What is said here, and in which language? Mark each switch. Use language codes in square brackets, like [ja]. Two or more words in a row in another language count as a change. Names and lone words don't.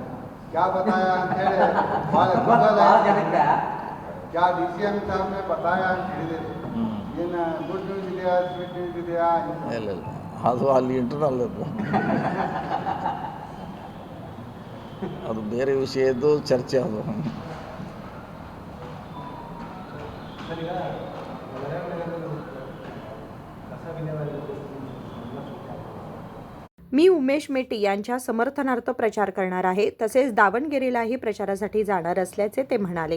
[hi] क्या बताया [kn] ಅಂತೇಳಿ ಭಾಳ ಭಾಳ ಜನಕ್ಕೆ [hi] क्या DCM साहबने बताया [kn] ಅಂತ ಹೇಳಿದಿರಿ. ಏನು [en] good news [kn] ಇದೆಯಾ, [en] sweet news [kn] ಇದೆಯಾ? ಇಲ್ಲ ಅದು ಅಲ್ಲಿ ಇಂಟರ್ನಲ್ ಅದು ಬೇರೆ ವಿಷಯದ್ದು ಚರ್ಚೆ. ಅದು [mr] मी उमेश मेटी यांच्या समर्थनार्थ प्रचार करणार आहे, तसेच दावणगिरीलाही प्रचारासाठी जाणार असल्याचे ते म्हणाले.